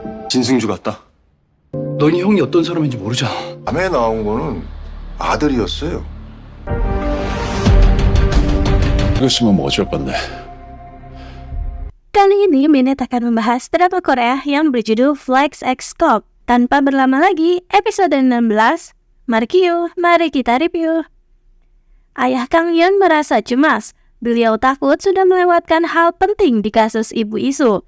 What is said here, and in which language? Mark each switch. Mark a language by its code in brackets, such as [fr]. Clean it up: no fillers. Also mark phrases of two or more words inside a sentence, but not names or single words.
[ko] 진승주 같다. 너희 형이 어떤 사람인지 모르잖아. 밤에 나온 거는 아들이었어요. 이것이면 뭐 어쩔 건데. [id] Kali ini Minet akan membahas drama Korea yang berjudul Flex X Cop. Tanpa berlama lagi, episode 16, mari kita review. Ayah Kang Hyun merasa cemas. Beliau takut sudah melewatkan hal penting di kasus Ibu Isu.